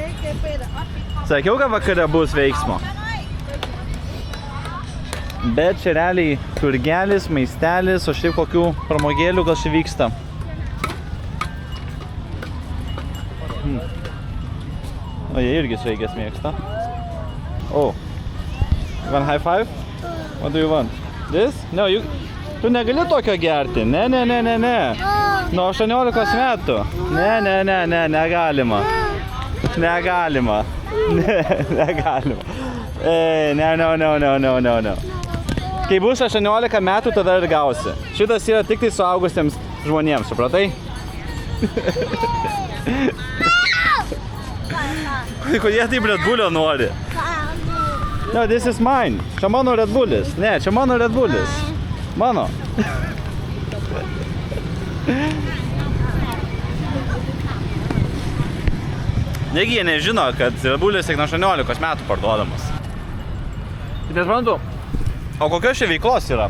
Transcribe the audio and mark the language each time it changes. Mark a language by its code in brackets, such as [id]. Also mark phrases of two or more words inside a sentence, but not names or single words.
[lt] Sakiau, kad vakare bus veiksmo. Bet čia realiai turgelis, maistelis, o šiaip kokių pramogėlių gal čia vyksta. O jie irgi sveikės mėgsta. [en] Oh. You want high five? What do you want? This? No, [lt] tu negali tokio gerti. Ne. Nuo 18 metų. Ne, negalima. Negalima. [en] No. [lt] Kai bus 18 metų, tada ir gausi. Šitas yra tik tai suaugusiems žmonėms, supratai? Kodėl taip Red Bullio nori? [en] No, this is mine. [lt] Čia mano Red Bullis. Ne, čia mano Red Bullis. Mano. Negi jie nežino, kad Red Bullis tik nuo 18 metų parduodamas. Tai nesuprantu, o kokios čia veiklos yra?